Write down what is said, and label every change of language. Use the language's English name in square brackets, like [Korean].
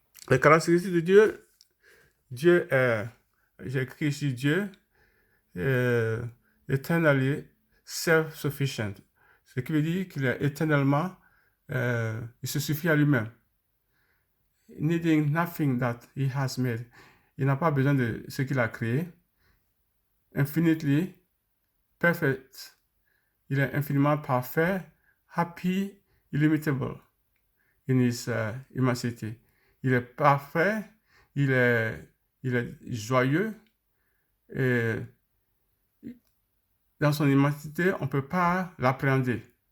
[French] Les caractéristiques de Dieu, Dieu est, j'ai écrit ici Dieu, [English] eternally self-sufficient. [French] Ce qui veut dire qu'il est éternellement, il se suffit à lui-même. [English] Needing nothing that he has made. [French] Il n'a pas besoin de ce qu'il a créé. [English] Infinitely perfect. [French] Il est infiniment parfait, [English] happy, illimitable in his immensity. [French] Il est parfait, il est joyeux et dans son immensité, on ne peut pas l'appréhender.